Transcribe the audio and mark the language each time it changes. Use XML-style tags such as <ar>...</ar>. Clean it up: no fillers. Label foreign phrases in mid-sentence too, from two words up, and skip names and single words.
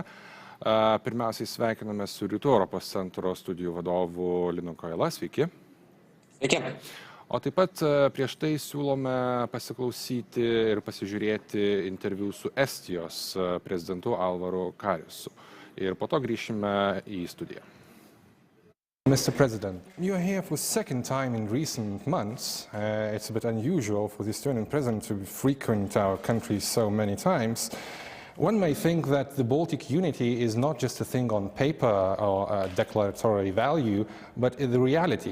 <lt>Pirmiausiai sveikiname su Rytų Europos centro studijų vadovu Linu Kojala. Sveiki. Sveiki. O taip pat prieš tai siūlome pasiklausyti ir pasižiūrėti interviu su Estijos prezidentu Alaru Karisu. Ir po to grįšime į studiją.</lt> <en>Mr. President, you are here for the second time in recent months. It's a bit unusual for the Estonian president to frequent our country so many times. One may think that the Baltic unity is not just a thing on paper or a declaratory value, but the reality.</en>